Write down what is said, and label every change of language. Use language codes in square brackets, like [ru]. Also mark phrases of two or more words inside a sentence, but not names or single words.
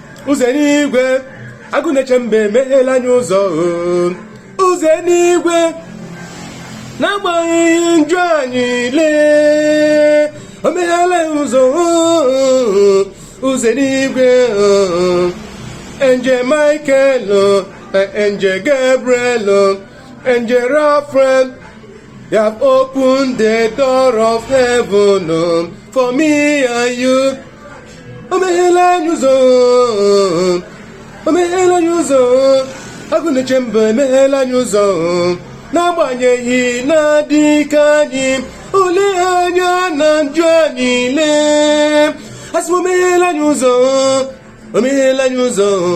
[ig] Ụzọ eluigwe, agụ na-eche mbe, meghele anyị ụzọ. Ụzọ eluigwe, n'agbanyeghị njọ anyị, lee, o meghele anyị ụzọ. Ụzọ eluigwe, [en] Angel Michael, Angel Gabriel, Angel Raphael, you have opened the door of heaven, for me and you. [ig] O meghele anyị ụzọ. O meghele anyị ụzọ. Agụ na-eche mbe, emeghele anyị ụzọ. N'agbanyeghị na-adị ike anyị, ole anya na njọ anyị, lee. Asị m, o meghele anyị ụzọ. O meghele anyị ụzọ.